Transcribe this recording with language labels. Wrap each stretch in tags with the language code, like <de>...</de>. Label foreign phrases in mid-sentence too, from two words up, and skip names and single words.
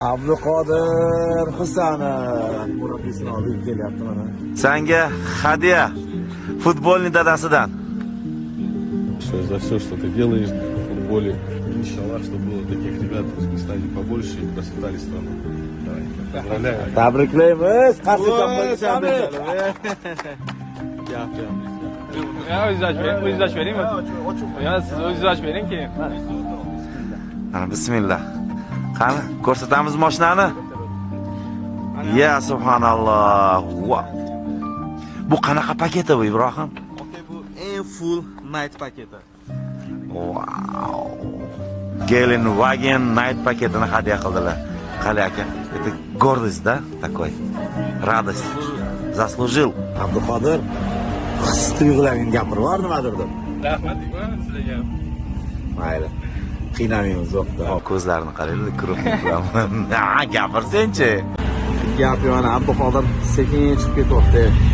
<uz>Abduqodir Husanov murabbiyni olib kelyapti mana. Senga hadya futbolning dadasidan.</uz> <ru>За все, что ты делаешь в футболе. Иншаллах, чтобы было таких ребят в Узбекистане побольше и процветали страну. Давай, поздравляю.</ru> <uz>Tabriklaymiz. Qarshi bo'lishamiz. O'zingiz ochib beringmi? Yo, siz o'zingiz ochib bering keyin. Mana bismillah. Qani, ko'rsatamiz mashinani. Ya subhanalloh. Wow. Bu qanaqa paketi bu Ibrohim? Bu eng full night paketi. Wow. Gelen Wagen Night paketini hadya qildilar. Qali aka,</uz> <ru>это гордость, да, такой. Радость. Заслужил.</ru> <uz>Abduqodir his tuyg'ularing gapirib nimadir deb. Rahmat sizlarga. Mayli. Qiynamaymiz yo'qda. Ko'zlarini qaraylik, kuruklik bilan. Ha, gapirsen-chi. Gap yana Abduqodir sekin chiqib ketyapti.</uz>